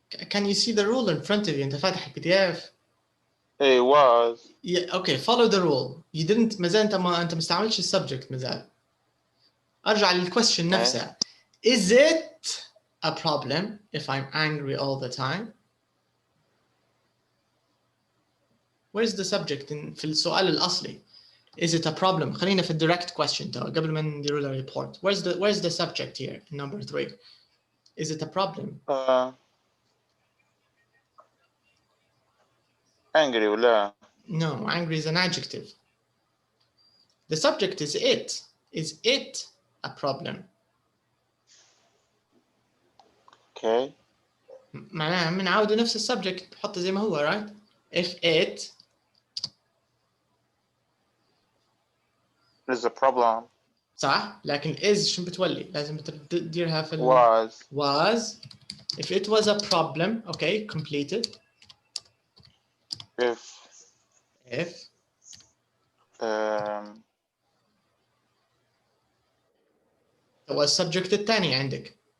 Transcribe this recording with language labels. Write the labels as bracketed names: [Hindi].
[English] Can you see the rule in front of you? [Arabic] أنت فاتح PDF. [English] It was. Yeah, okay, follow the rule. You didn't [Arabic] مازال أنت ما استعملتش السبجكت مازال. أرجع للquestion نفسها. [English] Is it a problem if I'm angry all the time? Where's the subject [Arabic] في السؤال الأصلي? [English] Is it a problem? [Arabic] خلينا في direct question تو قبل ما نديروا له report. [English] Where's the subject here in number 3? Is it a problem? Angry [Arabic] ولا? [English] No, angry is an adjective. The subject is it. Is it a problem? Okay. [Arabic] معناها بنعاودوا نفس السبجكت بحطه زي ما هو, [English] right? If it is a problem. [Arabic] صح, لكن is شو بتولي؟ لازم تديرها في was. [English] If it was a problem, okay, completed. [Arabic] If هو السبجكت الثاني عندك.